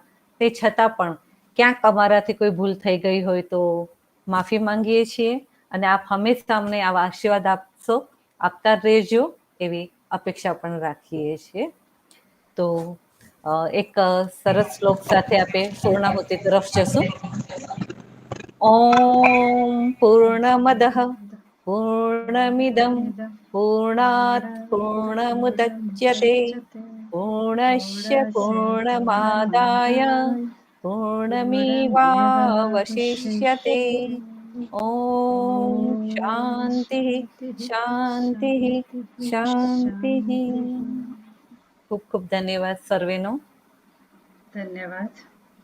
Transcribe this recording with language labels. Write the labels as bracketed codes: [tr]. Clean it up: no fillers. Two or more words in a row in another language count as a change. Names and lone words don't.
[gu] તે છતાં પણ ક્યાંક અમારાથી કોઈ ભૂલ થઈ ગઈ હોય તો માફી માંગીએ છીએ, અને આપ હંમેશા અમને આવા આશીર્વાદ આપતા રહેજો એવી અપેક્ષા પણ રાખીએ છીએ. તો એક સરસ શ્લોક સાથે આપણે પૂર્ણાહુતિ તરફ જશું. [sa] ॐ पूर्णमदः पूर्णमिदं पूर्णात् पूर्णमुदच्यते पूर्णस्य पूर्णमादाय पूर्णमेवावशिष्यते। ॐ शान्तिः शान्तिः शान्तिः। [gu] ખૂબ ખૂબ ધન્યવાદ સર્વેનો। धन्यवाद।